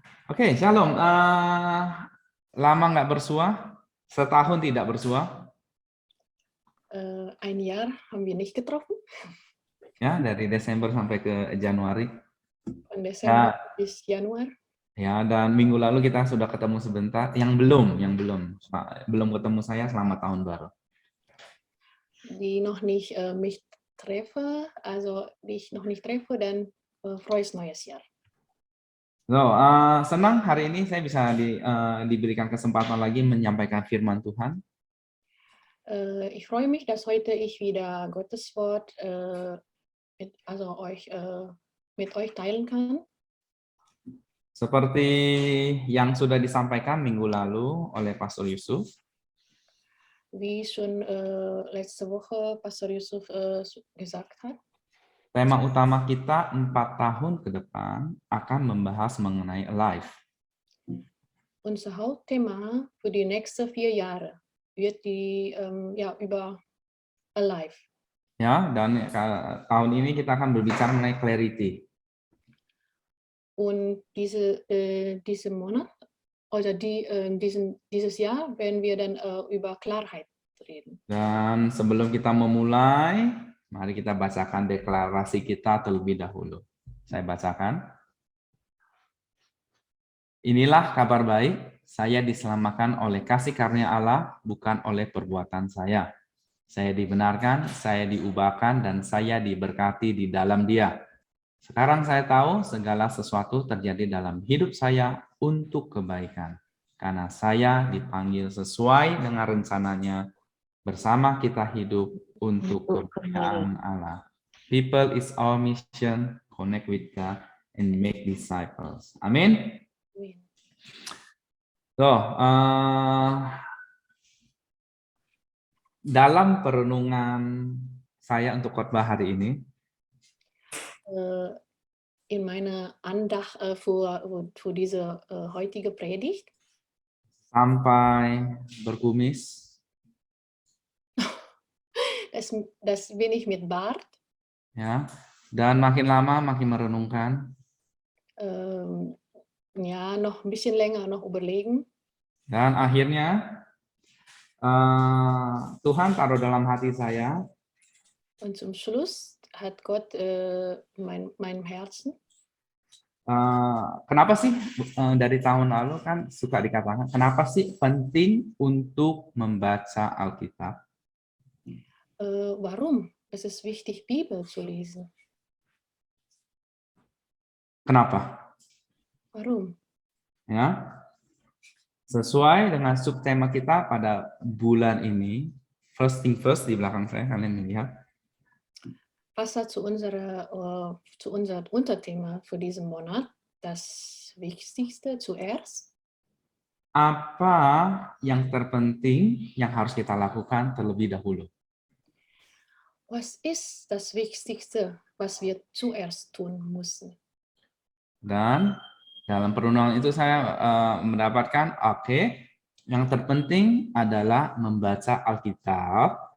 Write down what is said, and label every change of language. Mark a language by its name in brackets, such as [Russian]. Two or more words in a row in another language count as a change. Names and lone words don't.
[Indonesian] Oke, Shalom. Lama nggak bersua? Setahun tidak bersua? [German] Ein Jahr haben wir nicht getroffen, [Indonesian] Ya, dari Desember sampai ke Januari. [German] von Desember [Indonesian] Ya, [German] bis Januar. [Indonesian] ya, dan minggu lalu kita sudah ketemu sebentar. Yang belum ketemu saya selama tahun baru. [German] Die noch nicht mich treffe, also die ich noch nicht treffe, dann frohes neues Jahr. [Indonesian] So, senang hari ini saya bisa diberikan kesempatan lagi menyampaikan firman Tuhan. [German] Ich freue mich, dass heute ich wieder Gottes Wort mit euch teilen kann. [Indonesian] Seperti yang sudah disampaikan minggu lalu oleh Pastor Yusuf, [German] Wie schon letzte Woche Pastor Yusuf gesagt hat. [Indonesian] tema utama kita 4 tahun ke depan akan membahas mengenai alive. [German] Unser Hauptthema für die nächsten 4 Jahre wird über Alive. [Indonesian] Ya, dan tahun ini kita akan berbicara mengenai clarity. [German] Und diesen Monat oder dieses Jahr werden wir dann über Klarheit reden. [Indonesian] Dan sebelum kita memulai, mari kita bacakan deklarasi kita terlebih dahulu. Saya bacakan. Inilah kabar baik, saya diselamatkan oleh kasih karunia Allah, bukan oleh perbuatan saya. Saya dibenarkan, saya diubahkan, dan saya diberkati di dalam Dia. Sekarang saya tahu segala sesuatu terjadi dalam hidup saya untuk kebaikan. Karena saya dipanggil sesuai dengan rencananya, bersama kita hidup untuk kemuliaan Allah. [English] People is our mission, connect with God, and make disciples. [Indonesian] Amin. So, dalam perenungan saya untuk khotbah hari ini, [German] In meiner Andacht für diese heutige Predigt [Indonesian] sampai berkumis, [German] das bin ich mit Bart. [Indonesian] ya, dan makin lama makin merenungkan. [German] Noch ein bisschen länger noch überlegen. [Indonesian] Dan akhirnya Tuhan taruh dalam hati saya. [German] Und zum Schluss hat Gott meinem Herzen. [Indonesian] Kenapa sih dari tahun lalu kan suka dikatakan, kenapa sih penting untuk membaca Alkitab? [German] Warum? Es ist wichtig, Bibel zu lesen. [Indonesian] Kenapa? [German] Warum? [Indonesian] Ya, sesuai dengan subtema kita pada bulan ini, [English] first thing first [Indonesian] di belakang saya kalian melihat. [German] Passt zu unserem Unterthema für diesen Monat, das Wichtigste zuerst. [Indonesian] Apa yang terpenting yang harus kita lakukan terlebih dahulu? [German] Was ist das Wichtigste, was wir zuerst tun müssen? [Indonesian] Dan dalam perenungan itu saya mendapatkan, yang terpenting adalah membaca Alkitab.